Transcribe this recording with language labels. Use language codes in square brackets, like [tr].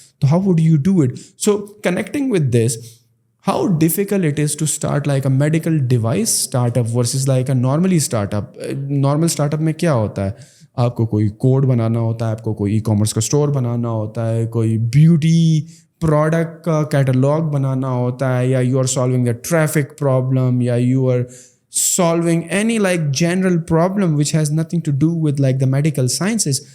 [en] So how would you do it? So connecting with this, how difficult it is to start like a medical device startup versus like a normally startup. [ur] Normal startup میں کیا ہوتا ہے, آپ کو کوئی code بنانا ہوتا ہے, آپ کو کوئی ای کامرس کا اسٹور بنانا ہوتا ہے, کوئی بیوٹی پروڈکٹ کا کیٹلاگ بنانا ہوتا ہے, یا [en] you are solving a traffic problem, [ur] یا [en] You are solving any like general problem which has nothing to do with like the medical sciences.